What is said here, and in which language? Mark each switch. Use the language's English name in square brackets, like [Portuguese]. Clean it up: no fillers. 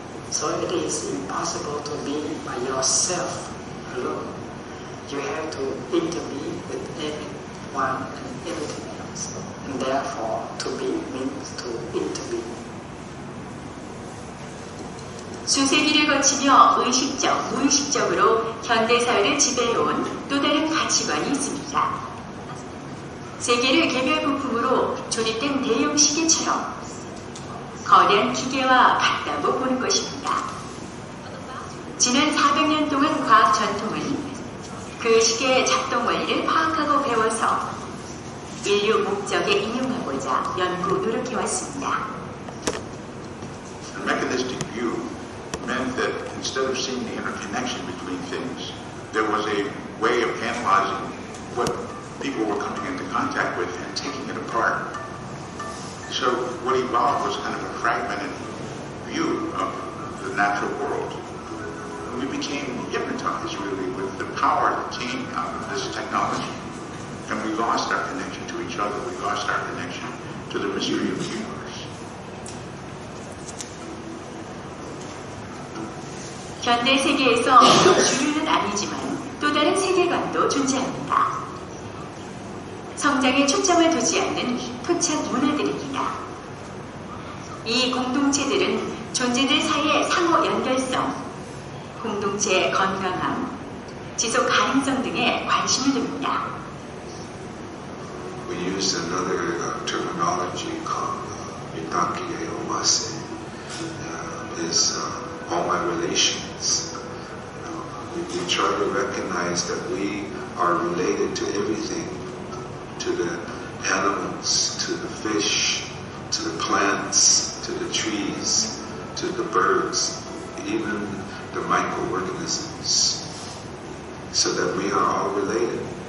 [English] So it is impossible to be by yourself alone. You have to intervene with everyone and everything else. And therefore, to be means to intervene. [Korean] 수세기를 거치며 의식적, 무의식적으로 현대사회를 지배해온 또 다른 가치관이 있습니다. 세계를 개별 부품으로 조립된 대형 시계처럼 거대한 기계와 같다고 보는 것입니다. 지난 400년 동안 과학 전통은 그 시계의 작동 원리를 파악하고 배워서 인류 목적에 이용하고자 연구 노력해왔습니다. [English] A mechanistic view meant that instead of seeing the interconnection between things, there was a way of analyzing what people were coming into contact with and taking it apart. So what evolved was kind of a fragmented view of the natural world. And we became hypnotized really with the power that came out of this technology. And we lost our connection to each other. We lost our connection to the mystery of the universe. [Korean] 현대 세계에서 주류는 아니지만 또 다른 세계관도 존재합니다. 성장에 초점을 두지 않는 토착 문화들입니다. 이 공동체들은 존재들 사이의 상호 연결성, 공동체의 건강함, 지속 가능성 등에 관심을 둡니다. [English] We use another terminology called Mitakiye Omase. Is all my relations. We try to recognize that we are related to everything, to the animals, to the fish, to the plants, to the trees, to the birds, even the microorganisms, so that we are all related.